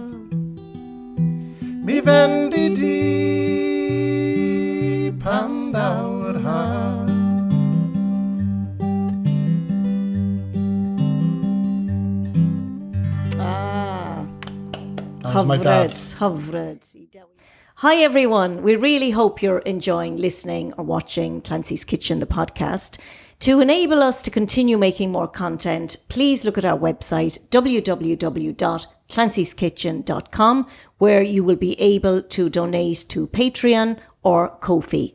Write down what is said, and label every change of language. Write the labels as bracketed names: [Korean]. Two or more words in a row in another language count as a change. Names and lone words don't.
[Welsh] Mi fendi di pan ddaw'r haf. Hyfryd. [English] Hi everyone, we really hope you're enjoying listening or watching Clancy's Kitchen, the podcast. To enable us to continue making more content, please look at our website www.clancyskitchen.com, where you will be able to donate to Patreon or Ko-fi.